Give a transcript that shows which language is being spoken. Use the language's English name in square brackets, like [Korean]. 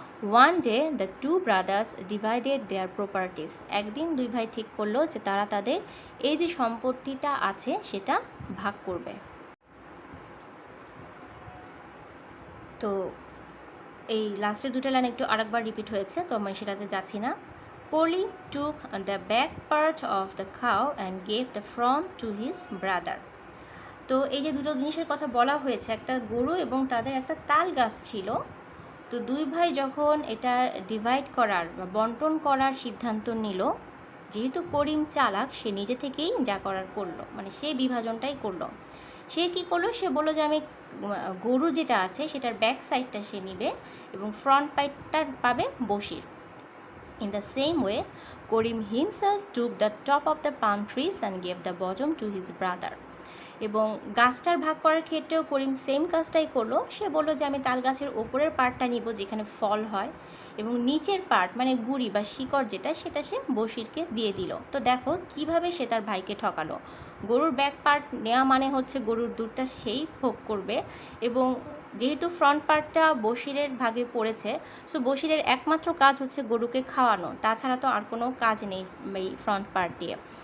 [English] One day the two brothers divided their properties. [Bangla] একদিন দুই ভাই ঠিক করলো যে তারা তাদের এই যে সম্পত্তিটা আছে সেটা ভাগ করবে। তো এই লাস্টের দুটো লাইন একটু আরেকবার রিপিট হয়েছে, তো আমি সেটাতে যাচ্ছি না। [English] Koli took the back part of the cow and gave the front to his brother. [Bangla] তো এই যে দুটো জিনিসের কথা বলা হয়েছে, একটা গরু এবং তাদের একটা তাল গাছ ছিল। তো দুই ভাই যখন এটা ডিভাইড করার বা বন্টন করার সিদ্ধান্ত নিল, যেহেতু করিম চালাক, সে নিজে থেকেই যা করার করলো, মানে সে বিভাজনটাই করলো। সে কি করলো, সে বললো যে আমি গরু যেটা আছে সেটার ব্যাক সাইডটা সে নিবে এবং ফ্রন্ট পাইটটা পাবে Bashir. [English] In the same way, Korim himself took the top of the palm trees and gave the bottom to his brother. [Bangla] এবং গাছটার ভাগ করার ক্ষেত্রেও করিম সেম কাজটাই করলো। সে বলল যে আমি তাল গাছের ওপরের পার্টটা নিব যেখানে ফল হয়, এবং নিচের পার্ট মানে গুড়ি বা শিকড় যেটা, সেটা সে বশিরকে দিয়ে দিল। তো দেখো কিভাবে সে তার ভাইকে ঠকালো। গরুর ব্যাক পার্ট নেওয়া মানে হচ্ছে গরুর দুধটা সেই ভোগ করবে, এবং যেহেতু ফ্রন্ট পার্টটা বশিরের ভাগে পড়েছে, সো বশিরের একমাত্র কাজ হচ্ছে গরুকে খাওয়ানো, তাছাড়া তো আর কোনো কাজ নেই এই ফ্রন্ট পার্ট দিয়ে।